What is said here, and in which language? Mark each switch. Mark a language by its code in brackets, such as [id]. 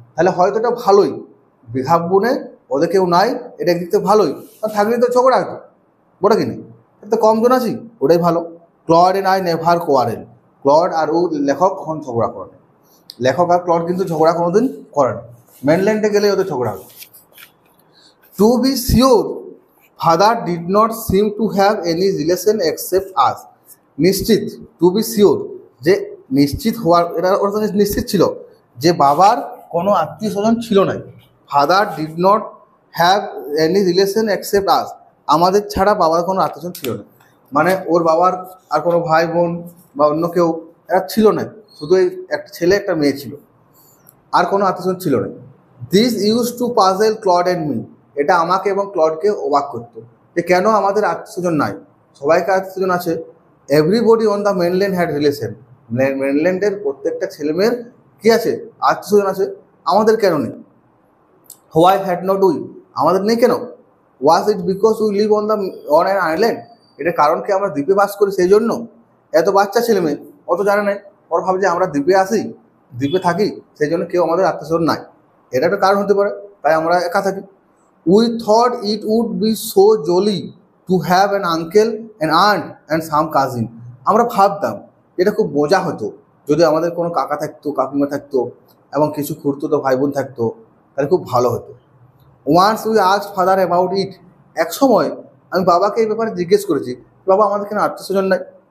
[bn] তাহলে হয়তো এটা ভালোই, ভিঘাবুনে ওদের কেউ নাই, এটা একদিক থেকে ভালোই, থাকলে তো ঝগড়া হতো, বলে কি নেই, তো কম জন আছি, ওটাই ভালো। [en] Claude and I never quarrel. [bn] Clod আর ও লেখক কখন ঝগড়া করে না, লেখক আর ক্লড কিন্তু ঝগড়া কোনোদিন করে না, মেনল্যান্ডে গেলে ওদের ঝগড়া হবে। [en] To be sure, father did not seem to have any relation except us. [bn] নিশ্চিত, [en] to be sure, [bn] যে নিশ্চিত হওয়ার, এটা ওরা নিশ্চিত ছিল যে বাবার কোনো আত্মীয় স্বজন ছিল না। [en] father did not have any relation except us, [bn] আমাদের ছাড়া বাবার কোনো আত্মীয় স্বজন ছিল না, মানে ওর বাবার আর কোনো ভাই বোন বা অন্য কেউ এরা ছিল না, শুধু এই একটা ছেলে একটা মেয়ে ছিল, আর কোনো আত্মীয় স্বজন ছিল না। [en] this used to puzzle Claude and me, [bn] এটা আমাকে এবং ক্লডকে অবাক করতো যে কেন আমাদের আত্মীয়স্বজন নাই, সবাইকে আত্মীয়স্বজন আছে। [en] everybody on the mainland had relation, [bn] মেনল্যান্ডের প্রত্যেকটা ছেলেমেয়ের কী আছে, আত্মীয়স্বজন আছে, আমাদের কেন নেই। [en] why had not we, [bn] আমাদের নেই কেন। [en] was it because we live on an island, [bn] এটা কারণ কি আমরা দ্বীপে বাস করি সেই জন্য। এত বাচ্চা ছেলে মেয়ে অত জানে নাই, ওরা ভাবে যে আমরা দ্বীপে আসি, দ্বীপে থাকি, সেই জন্য কেউ আমাদের আত্মীয়স্বজন নাই, এটা একটা কারণ হতে পারে, তাই আমরা একা থাকি। [en] We thought it would be so jolly to have an uncle, an aunt and some cousin. [bn] আমরা ভাবতাম এটা খুব মজা হতো যদি আমাদের কোনো কাকা থাকতো, কাকিমা থাকতো এবং কিছু খুঁড়তো ভাই বোন থাকতো, তাহলে খুব ভালো হতো। [en] once we asked father about it, [bn] এক সময় আমি বাবাকে এই ব্যাপারে জিজ্ঞেস করেছি, বাবা আমাদের কেন আত্মীয়স্বজন নাই।